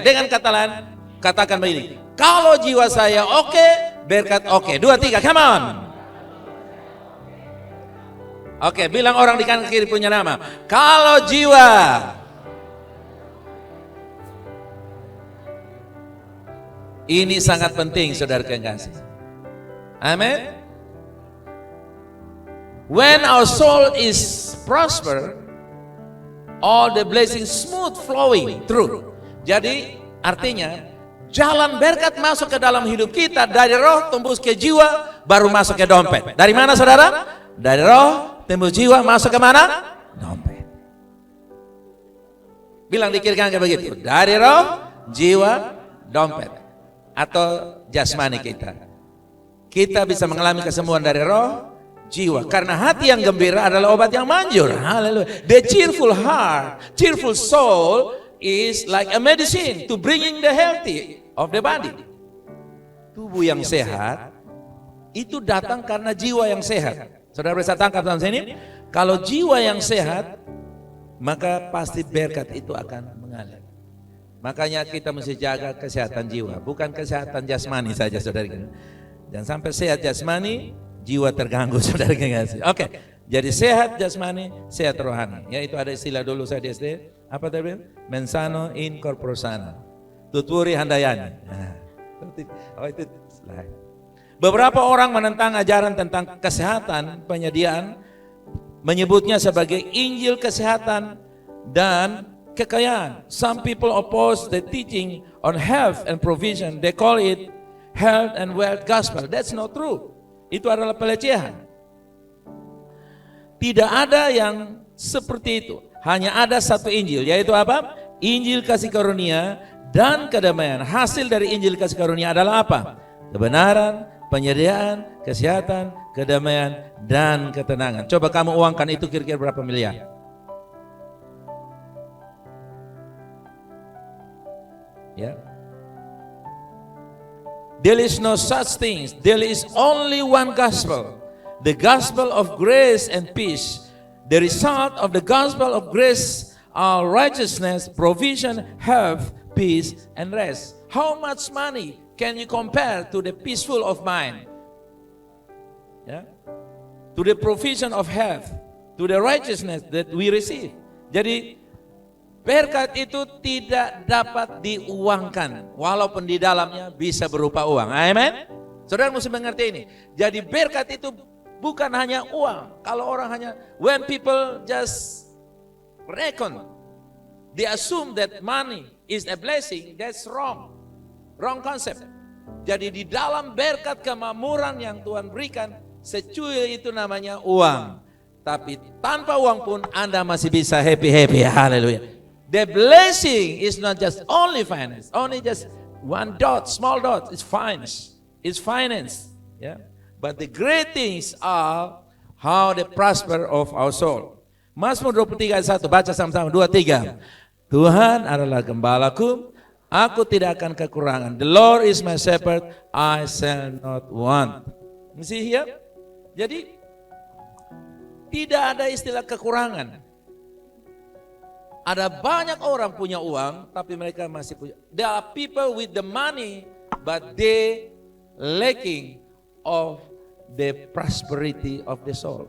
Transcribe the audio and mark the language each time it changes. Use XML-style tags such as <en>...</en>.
<id>Dengan kata lain, katakan begini, kalau jiwa saya oke, berkat oke. 2, 3,</id> <en>come on.</en> <id>Oke, bilang orang di kanan kiri punya nama. Kalau jiwa ini sangat penting, saudara kekasih. Amin.</id> <en>When our soul is prosper, all the blessings smooth flowing through.</en> <id>Jadi artinya jalan berkat masuk ke dalam hidup kita dari roh tembus ke jiwa, baru masuk ke dompet. Dari mana saudara? Dari roh tembus jiwa masuk ke mana? Dompet. Bilang di kiri kanan kayak begitu. Dari roh, jiwa, dompet. Atau jasmani kita. Kita bisa mengalami kesembuhan dari roh, jiwa. Karena hati yang gembira adalah obat yang manjur. Haleluya.</id> <en>The cheerful heart, cheerful soul is like a medicine to bringing the healthy of the body.</en> <id>Tubuh yang sehat itu datang karena jiwa yang sehat. Saudara bisa tangkap dalam sini, kalau jiwa yang sehat, maka pasti berkat itu akan mengalir. Makanya kita mesti jaga kesehatan jiwa, bukan kesehatan jasmani saja, saudara. Jangan sampai sehat jasmani, jiwa terganggu, saudara. Oke, jadi sehat jasmani, sehat rohani. Ya itu ada istilah dulu saya di SD, apa tadi?</id> <la>Mensano in corpore sano,</la> <jv>tuturi handayani.</jv> <id>Oh itu slide. Beberapa orang menentang ajaran tentang kesehatan penyediaan, menyebutnya sebagai Injil kesehatan dan kekayaan.</id> <en>Some people oppose the teaching on health and provision. They call it health and wealth gospel. That's not true.</en> <id>Itu adalah pelecehan. Tidak ada yang seperti itu. Hanya ada satu Injil, yaitu apa? Injil kasih karunia dan kedamaian. Hasil dari Injil kasih karunia adalah apa? Kebenaran, penyediaan, kesehatan, kedamaian, dan ketenangan. Coba kamu uangkan itu kira-kira berapa miliar? Ya.</id> <en>There is no such thing. There is only one gospel. The gospel of grace and peace. The result of the gospel of grace are righteousness, provision, health, peace, and rest. How much money can you compare to the peaceful of mind? Yeah? To the provision of health, to the righteousness that we receive.</en> <id>Jadi berkat itu tidak dapat diuangkan, walaupun di dalamnya bisa berupa uang. Amen. Saudara mesti mengerti ini. Jadi berkat itu bukan hanya uang. Kalau orang hanya,</id> <en>when people just reckon, they assume that money is a blessing, that's wrong. Wrong concept.</en> <id>Jadi di dalam berkat kemakmuran yang Tuhan berikan, secuil itu namanya uang. Tapi tanpa uang pun Anda masih bisa happy. Haleluya.</id> <en>The blessing is not just only finance, only just one dot, small dot. It's finance. It's finance. Yeah. But the great things are how the prosper of our soul.</en> <id>Mazmur 23 ayat 1, baca sama-sama 2, 3. Tuhan adalah gembalaku, aku tidak akan kekurangan.</id> <en>The Lord is my shepherd, I shall not want. You see here?</en> <id>Jadi tidak ada istilah kekurangan. Ada banyak orang punya uang, tapi mereka masih punya.</id> <en>There are people with the money, but they lacking of the prosperity of the soul.</en>